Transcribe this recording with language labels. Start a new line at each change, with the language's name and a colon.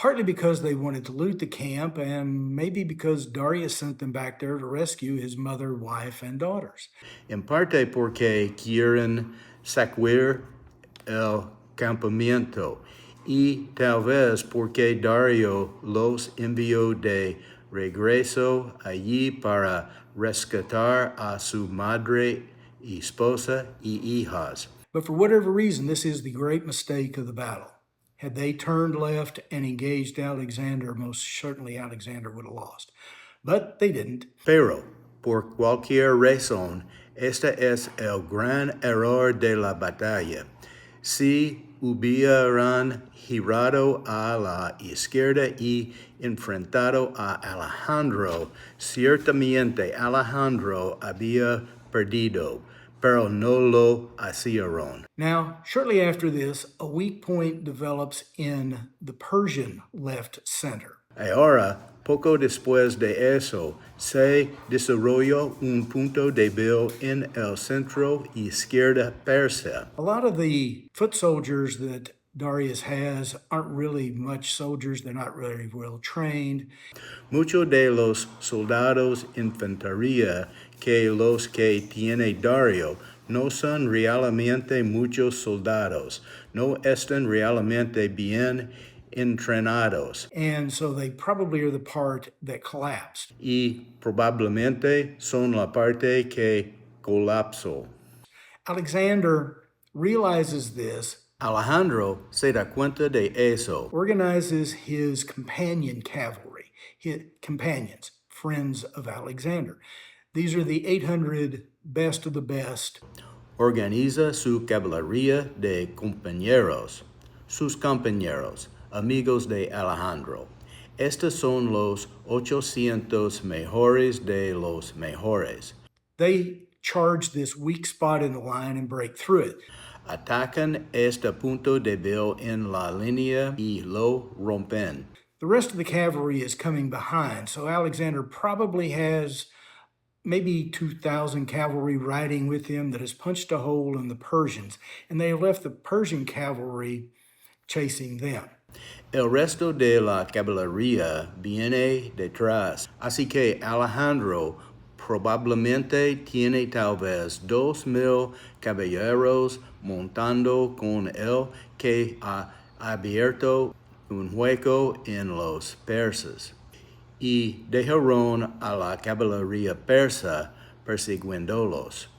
English: Partly because they wanted to loot the camp, and maybe because Darius sent them back there to rescue his mother, wife, and daughters.
Spanish: En parte porque quieren saquear el campamento y tal vez porque Dario los envió de regreso allí para rescatar a su madre, esposa y hijas.
English: But for whatever reason, this is the great mistake of the battle. Had they turned left and engaged Alexander, most certainly Alexander would have lost. But they didn't.
Spanish: Pero, por cualquier razón, este es el gran error de la batalla. Si hubieran girado a la izquierda y enfrentado a Alejandro, ciertamente Alejandro había perdido, pero no lo hicieron.
English: Now, shortly after this, a weak point develops in the Persian left center.
Spanish: Ahora, poco después de eso, se desarrolló un punto débil en el centro izquierda persa.
English: A lot of the foot soldiers that Darius has aren't really much soldiers. They're not really well trained.
Spanish: Muchos de los soldados infantería que tiene Dario no son realmente muchos soldados, no están realmente bien entrenados.
English: And so they probably are the part that collapsed.
Spanish: Y probablemente son la parte que colapsó.
English: Alexander realizes this,
Spanish: Alejandro se da cuenta de eso.
English: Organizes his companion cavalry, his companions, friends of Alexander. These are the 800 best of the best.
Spanish: Organiza su caballería de compañeros, sus compañeros, amigos de Alejandro. Estos son los 800 mejores de los mejores.
English: They charge this weak spot in the line and break through it.
Spanish: Atacan este punto débil en la línea y lo rompen.
English: The rest of the cavalry is coming behind, so Alexander probably has maybe 2,000 cavalry riding with him that has punched a hole in the Persians, and they left the Persian cavalry chasing them.
Spanish: El resto de la caballería viene detrás, así que Alejandro probablemente tiene tal vez 2,000 caballeros montando con él que ha abierto un hueco en los persas y dejaron a la caballería persa persiguiéndolos.